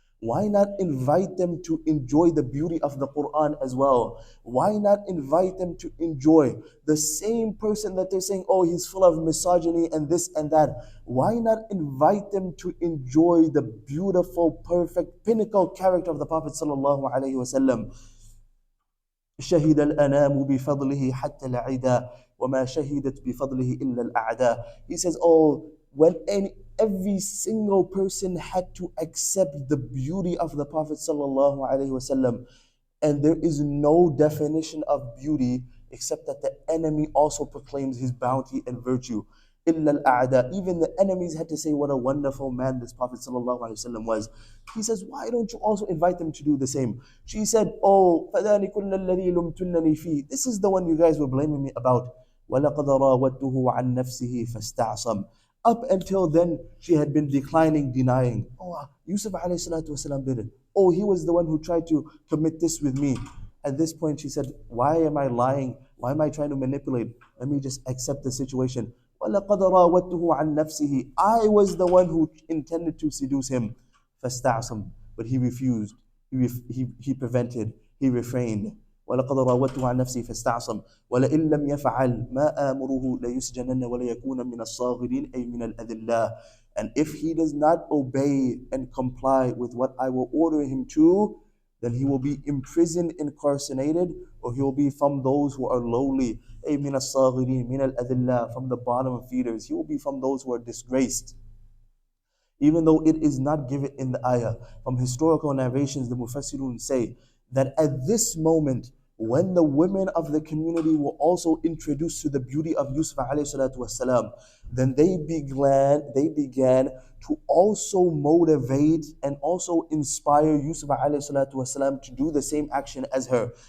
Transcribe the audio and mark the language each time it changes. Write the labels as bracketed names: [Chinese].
[English] Why not invite them to enjoy the beauty of the Quran as well? Why not invite them to enjoy the same person that they're saying, oh, he's full of misogyny and this and that? Why not invite them to enjoy the beautiful, perfect, pinnacle character of the Prophet sallallahu alaihi wasallam? [Arabic] شهد الأنام بفضله حتى العدا وما شهدت بفضله إلا الأعداء. [English] He says, oh, when every single person had to accept the beauty of the Prophet sallallahu alaihi wasallam, and there is no definition of beauty except that the enemy also proclaims his bounty and virtue. [Arabic] إِلَّا الْأَعْدَاء. [English] Even the enemies had to say what a wonderful man this Prophet ﷺ was. He says, why don't you also invite them to do the same? She said, oh, [Arabic] فَذَلِكُلَّ الَّذِي لُمْتُنَّنِي فِيهِ. [English] This is the one you guys were blaming me about. [Arabic] وَلَقَدْ رَاوَدْتُهُ عَنْ نَفْسِهِ فَاسْتَعْصَمْ. [English] Up until then, she had been declining, denying. Oh, Yusuf ﷺ did it. Oh, he was the one who tried to commit this with me. At this point, she said, why am I lying? Why am I trying to manipulate? Let me just accept the situation. [Arabic] وَلَقَدْ رَاوَدْتُهُ عَنْ نَفْسِهِ. [English] I was the one who intended to seduce him. [Arabic] فَاسْتَعْصَمْ. [English] But he refused. He prevented. He refrained. [Arabic] ولقد راودته عن نفسي فاستعصم ولئن لم يفعل ما آمره ليسجنن وليكون من الصاغرين أي من الأذلاء. [English] And if he does not obey and comply with what I will order him to, then he will be imprisoned, incarcerated, or he will be from those who are lowly. [Arabic] أي من الصاغرين من الأذلاء, [English] from the bottom feeders. He will be from those who are disgraced. Even though it is not given in the ayah. From historical narrations, the Mufassirun say that at this moment, when the women of the community were also introduced to the beauty of Yusuf alayhi salatu wasalam, then they began to also motivate and also inspire Yusuf alayhi salatu wasalam to do the same action as her.